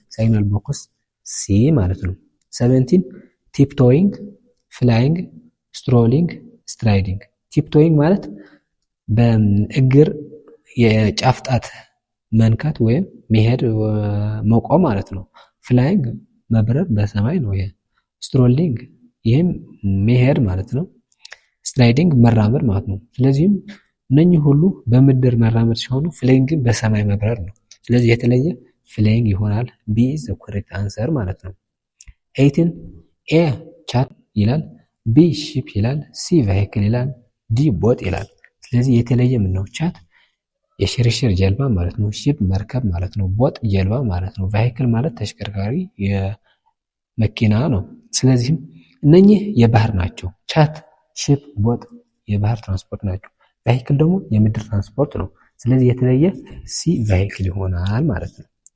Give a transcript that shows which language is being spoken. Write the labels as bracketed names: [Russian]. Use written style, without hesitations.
[Amharic] ሲግናል ቦክስ ሲ ማለት ነው። 17 ቲፕቶይንግ፣ ፍላይንግ፣ ስትሮሊንግ፣ ስትራይዲንግ። ቲፕቶይንግ ማለት በእግር የጫፍ ጣት መንካት ወይም መሄድ መቆም ማለት ነው። ፍላይንግ መብረር በሰማይ ነው። ይሄ ስትሮሊንግ ይሄም መሄድ ማለት ነው። ስትራይዲንግ መራመድ ማለት ነው። ስለዚህም እነኚህ ሁሉ በምድር መራመድ ሲሆኑ ፍላይንግ በሰማይ መብረር ነው። ስለዚህ የተለየ flying ይሆናል። [English] B is the correct answer [Amharic] ማለት ነው። 18 A ቻት ይላል፣ B ship ይላል፣ C vehicle ይላል፣ D boat ይላል። ስለዚህ የተለየ ምን ነው? ቻት የሽርሽር ጀልባ ማለት ነው። ሺፕ መርከብ ማለት ነው። ቦት ጀልባ ማለት ነው። vehicle ማለት ተሽከርካሪ የመኪና ነው። ስለዚህ እነኚህ የባህር ናቸው። ቻት፣ ሺፕ፣ ቦት የባህር ትራንስፖርት ናቸው። vehicle ደግሞ የምድር ትራንስፖርት ነው። ስለዚህ የተለየ ሲ vehicle ይሆናል ማለት ነው።